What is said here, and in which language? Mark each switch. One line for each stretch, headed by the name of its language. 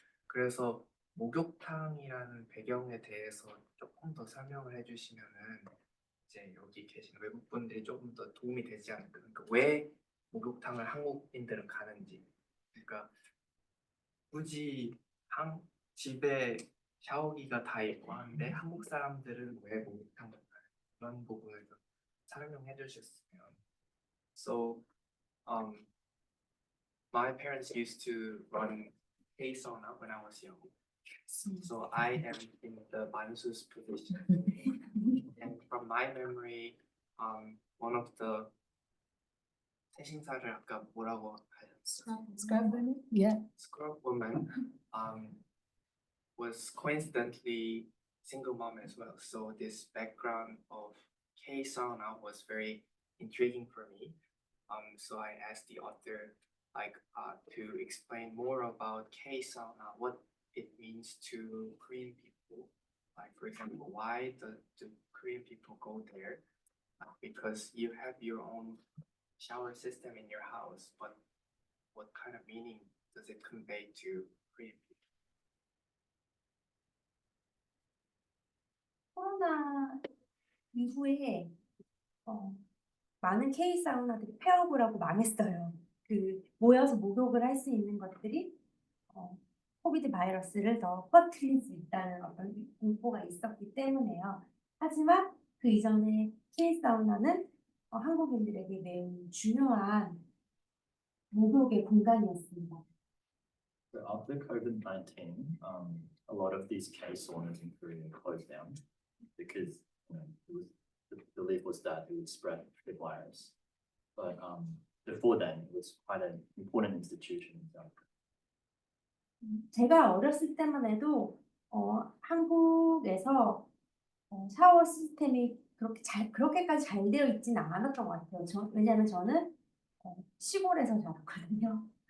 Korean: 그래서 목욕탕이라는 배경에 대해서 조금 더 설명을 해주시면은 이제 여기 계신 외국분들이 조금 더 도움이 되지 않을까. 그러니까 왜 목욕탕을 한국인들은 가는지. 그러니까 굳이 집에 샤워기가 다 있고 한데 한국 사람들은 왜 목욕탕을 가는 그런 부분을 좀 설명해 주셨으면.
English: So, my parents used to run a sauna when I was young. So I am in the Mansu's position. And from my memory, one of the
Korean: 세신사를 아까 뭐라고 하셨어요?
English: Scrubwoman? Yeah. Scrubwoman was coincidentally single mom as well. So this background of K sauna was very intriguing for me. So I asked the author to explain more about K sauna, what it means to Korean people, Like for example, why do Korean people go there? Because you have your own shower system in your house, but what kind of meaning does it convey to Korean people?
Korean: 코로나 이후에 많은 K 사우나들이 폐업을 하고 망했어요. 그 모여서 목욕을 할 수 있는 것들이 코비드 바이러스를 더 퍼뜨릴 수 있다는 어떤 공포가 있었기 때문에요. 하지만 그 이전에 K 사우나는 한국인들에게 매우 중요한 목욕의 공간이었습니다.
English: So after COVID-19, a lot of these K saunas in Korea closed down because it was, the belief was that it would spread the virus. But before then, it was quite an important institution in South Korea.
Korean: 제가 어렸을 때만 해도 한국에서 샤워 시스템이 그렇게까지 잘 되어 있지는 않았던 것 같아요. 왜냐하면 저는 시골에서 자랐거든요.